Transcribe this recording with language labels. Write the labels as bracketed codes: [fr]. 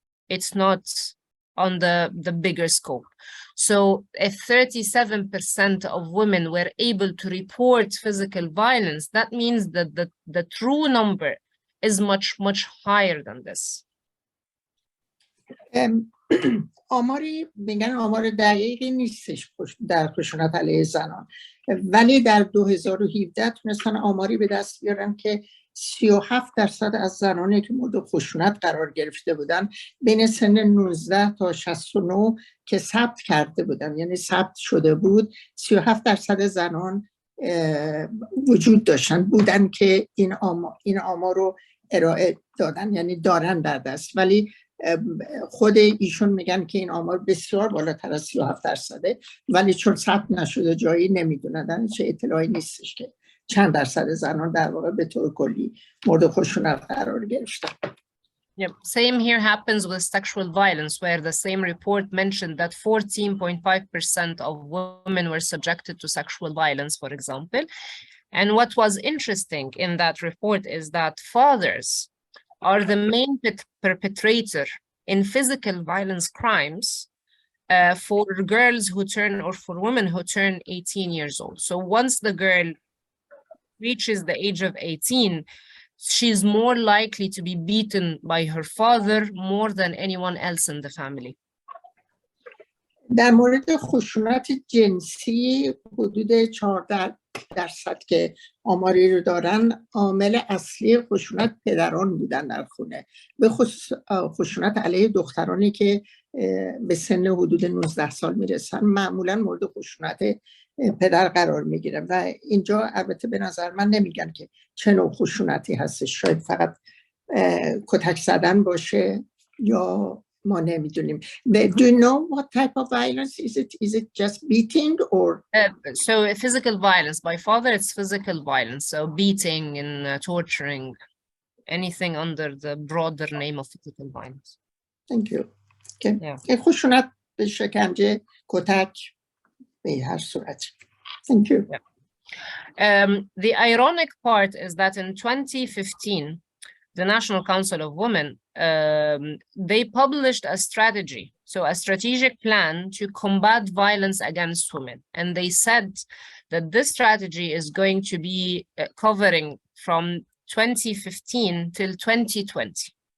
[en] It's not on the bigger scope. So if 37% of women were able to report physical violence, that means that the true number is much, much higher than this. [fa] آماری میگن آمار دقیقی نیستش در خشونت علیه زنان، ولی در 2017 تونستن آماری به دست بیارن که 37% از زنانی که مورد خشونت قرار گرفته بودن بین سن 19 تا 69 که ثبت کرده بودن، یعنی ثبت شده بود، 37% زنان وجود بودن که این آمار رو ارائه دادن، یعنی دارن در دست. ولی خود ایشون میگن که این آمار بسیار بالاتر از 37%، ولی چون ثبت نشده جایی نمیدونن، چه اطلاعی نیستش که چند درصد زنان در واقع به طور کلی مورد خشونت قرار گرفتن. [en] Yeah, same here happens with sexual violence, where the same report mentioned that 14.5% of women were subjected to sexual violence, for example. And what was interesting in that report is that fathers are the main perpetrator in physical violence crimes for girls who turn, or for women who turn 18 years old. So once the girl reaches the age of 18, she's more likely to be beaten by her father more than anyone else in the family. [fa] در مورد خشونت جنسی حدود 14% که آماری رو دارن، عامل اصلی خشونت پدران بودن در خونه، به خصوص خشونت علیه دخترانی که به سن حدود 19 سال میرسن معمولا مورد خشونت پدر قرار میگیرن. و اینجا البته به نظر من نمیگن که چه نوع خشونتی هستش، شاید فقط کتک زدن باشه یا ما نمیدونیم. [en] Do you know what type of violence is it? Is it just beating or? So physical violence. By father, it's physical violence. So beating and torturing, anything under the broader name of physical violence. Thank you. Okay. Yeah. [fa] خشونت به شکنجه، کتک، به هر صورت. [en] Thank you. Yeah. The ironic part is that in 2015, the National Council of Women, they published a strategy, so a strategic plan to combat violence against women. And they said that this strategy is going to be covering from 2015 till 2020.